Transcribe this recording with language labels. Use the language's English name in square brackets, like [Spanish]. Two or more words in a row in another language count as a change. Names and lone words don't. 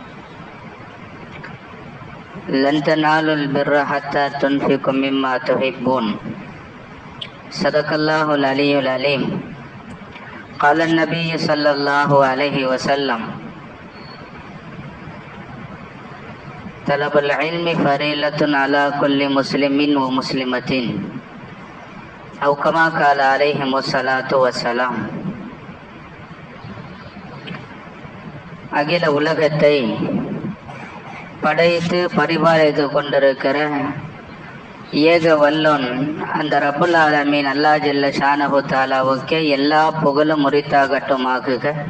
[Arabic] لن تنالوا البر حتى تنفقوا مما تحبون صدق الله العلي العليم قال النبي صلى الله عليه وسلم طلب العلم فريضة على كل مسلم ومسلمة أو كما قال عليهم الصلاة والسلام. [Tamil] அகில உலகத்தை படைத்து பரிபாலித்து கொண்டிருக்கிற ஏக வல்லோன் அந்த [Arabic] رب العالمين الله جل شانه [Tamil] தஆலாவுக்கே எல்லா புகழும் உரித்தாகட்டுமாகுக.